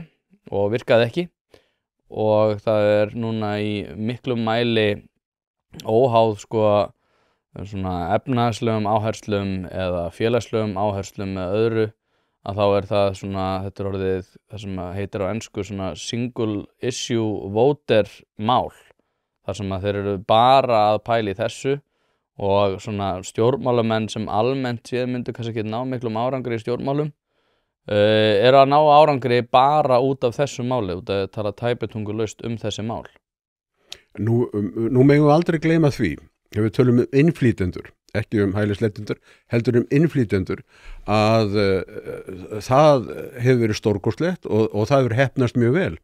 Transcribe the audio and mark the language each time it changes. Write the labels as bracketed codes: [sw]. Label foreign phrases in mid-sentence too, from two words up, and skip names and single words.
[is] og virkaði ekki, og það núna í miklum mæli óháð svona efnahagslegum áherslum eða félagslegum áherslum eða öðru, að þá það svona, þetta orðið það sem heitir á ensku svona [en] single issue voter [is] mál, þar sem þeir eru bara að pæla í þessu, og svona stjórnmálamenn sem almennt séð myndu kannski ekki ná miklum árangri í stjórnmálum eru að ná árangri bara út af þessu máli, út að tala tæpitungulaust þessi mál. Nú megum við aldrei gleyma því, ef við tölum innflytjendur, ekki hælisleitendur, heldur innflytjendur, að það hefur verið stórkostlegt og það hefur heppnast mjög vel.